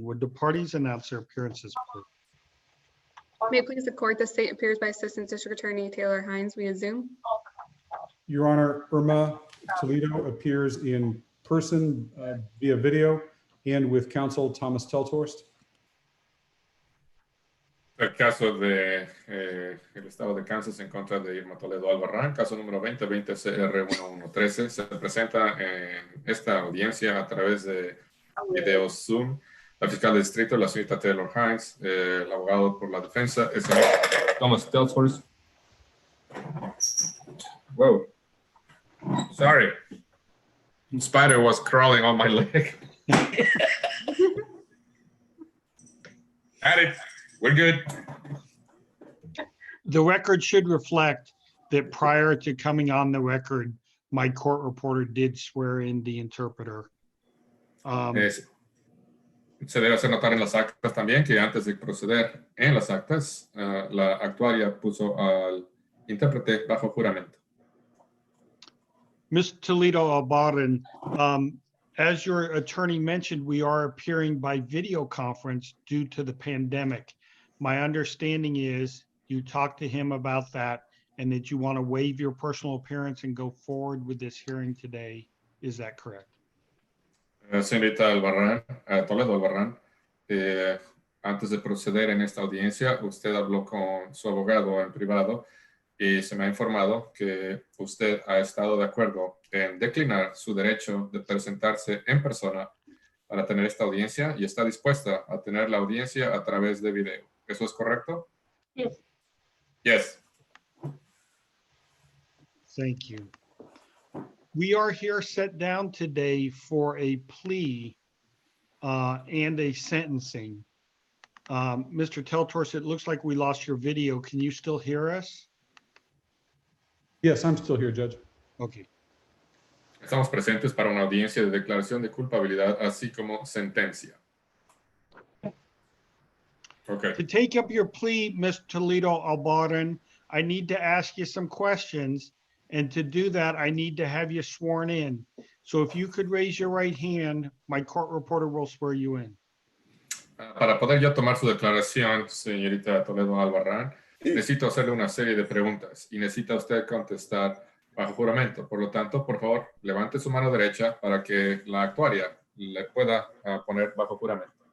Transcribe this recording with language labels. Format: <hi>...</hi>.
<en>Would the parties announce their appearances, please? May it please the court, the state appears by Assistant District Attorney Taylor Hines via Zoom. Your Honor, Irma Toledo appears in person via video and with counsel Thomas Teltorst.</en> <es>El caso de el estado de Kansas en contra de Irma Toledo-Albarran, caso número 20CR113, se presenta en esta audiencia a través de video Zoom. La fiscal de distrito, la señorita Taylor Hines, el abogado por la defensa, el señor Thomas Teltorst.</es> <en>Whoa. Sorry. Spider was crawling on my leg. Got it. We're good. The record should reflect that prior to coming on the record, my court reporter did swear in the interpreter.</en> <es>Se debe hacer notar en las actas también que antes de proceder en las actas, la actuaria puso al intérprete bajo juramento.</es> <en>Ms. Toledo-Albarran, as your attorney mentioned, we are appearing by video conference due to the pandemic. My understanding is you talked to him about that and that you want to waive your personal appearance and go forward with this hearing today. Is that correct?</en> <es>Señorita Albarrán, Toledo-Albarran, antes de proceder en esta audiencia, usted habló con su abogado en privado y se me ha informado que usted ha estado de acuerdo en declinar su derecho de presentarse en persona para tener esta audiencia y está dispuesta a tener la audiencia a través de video. ¿Eso es correcto?</es> <en>Yes. Yes. Thank you. We are here set down today for a plea and a sentencing. Mr. Teltorst, it looks like we lost your video. Can you still hear us? Yes, I'm still here, Judge. Okay.</en> <es>Estamos presentes para una audiencia de declaración de culpabilidad, así como sentencia.</es> <en>Okay. To take up your plea, Ms. Toledo-Albarran, I need to ask you some questions. And to do that, I need to have you sworn in. So if you could raise your right hand, my court reporter will swear you in.</en> <es>Para poder yo tomar su declaración, señorita Toledo-Albarran, necesito hacerle una serie de preguntas y necesita usted contestar bajo juramento. Por lo tanto, por favor, levante su mano derecha para que la actuaria le pueda poner bajo juramento.</es>